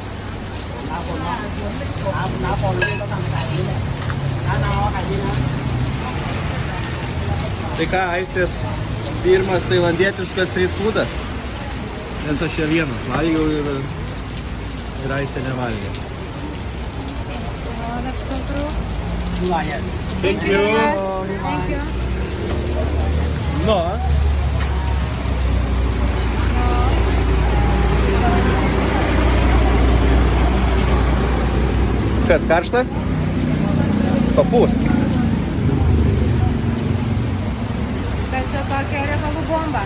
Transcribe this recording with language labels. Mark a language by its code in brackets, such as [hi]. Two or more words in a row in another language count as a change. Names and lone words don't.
[lt] Tai ką, Aistės pirmas tailandietiškas [en] street foodas? [lt] Nes aš čia vienas valgiau ir Aistė nevalgė. [en] Thank you. Thank you. No. [lt] Kas, karšta? Papūs. Bet čia tokia riebalų bomba.